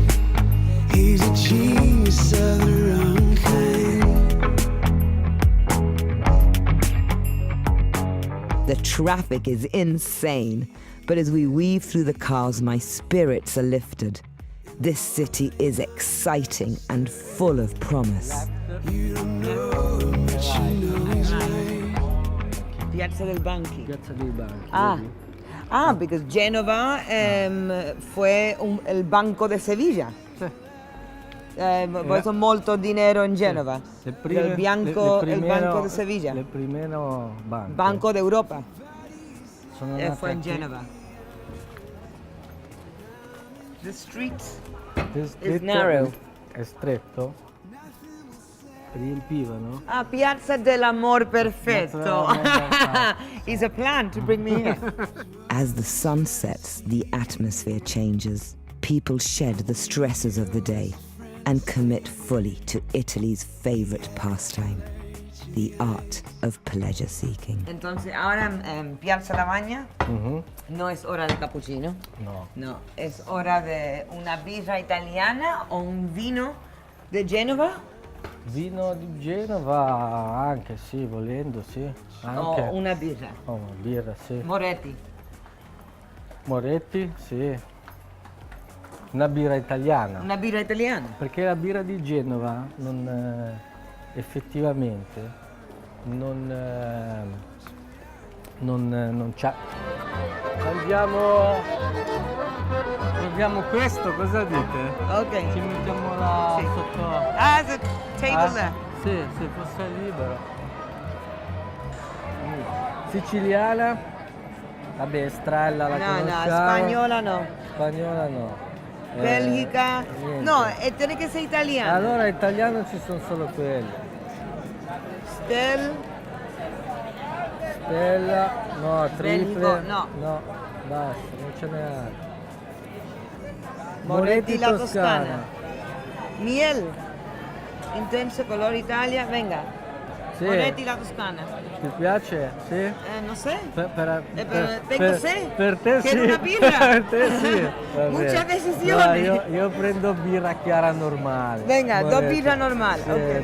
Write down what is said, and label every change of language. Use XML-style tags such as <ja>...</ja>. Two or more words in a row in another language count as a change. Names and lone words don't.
<en>He's a genius of the wrong kind. The traffic is insane, but as we weave through the cars, my spirits are lifted. This city is exciting and full of promise. You don't know him, but you know he's right.</en> <it>Piazza del Banchi. Piazza dei Banchi.</it> <es>Because Genova fue el Banco de Sevilla. Por eso molto dinero en Genova. El Banco de Sevilla. El primero banco. Banco de Europa. Fue en aquí. Genova.</es> <en>The street This is narrow.</en> <it>È stretto. riempivano. Ah, Piazza dell'Amor Perfetto.</it> <en>Is a plan to bring me here. As the sun sets, the atmosphere changes. People shed the stresses of the day and commit fully to Italy's favorite pastime, the art of pleasure seeking.</en> <es>Entonces, ahora en Piazza Lavagna no es hora de cappuccino. No. No, es hora de</es> <it>una birra italiana</it> <es>o un vino de Genova.</es> <it>Vino di Genova anche, sì, volendo, sì. Anche. O una birra. Oh, una birra, sì. Moretti. Moretti, sì. Una birra italiana. Una birra italiana. Perché la birra di Genova non effettivamente non c'ha. Proviamo questo, cosa dite? Ok. Ci mettiamo là Sì. sotto.</it> <en>Ah, the table there.</en> <it>Sì, se fosse libero. Siciliana? Vabbè, Estrella la No, conosciamo. spagnola no. Spagnola no. Belgica. Niente.</it> <es>No, tiene que ser italiana.</es> <it>Allora italiano ci sono solo quelli. Stella, no, triple. Belgico, no. No, basta, non ce n'è altro. Moretti la Toscana. Miel.</it> <es>Intenso color Italia. Venga.</es> <it>Sì. Moretti la Toscana. Ti piace? Sì?</it> <es>No sé.</es> <it>Per sé. Per te</it> <es>Quiero</es> <it>sì. una birra. Per te sì. Va</it> <es>Muchas</es> <it>bene.</it> <es>decisiones.</es> <it>No, io prendo birra chiara normale.</it> <es>Venga, dos Moretti.</es> <it>birra normale. Sì, Ok.</it>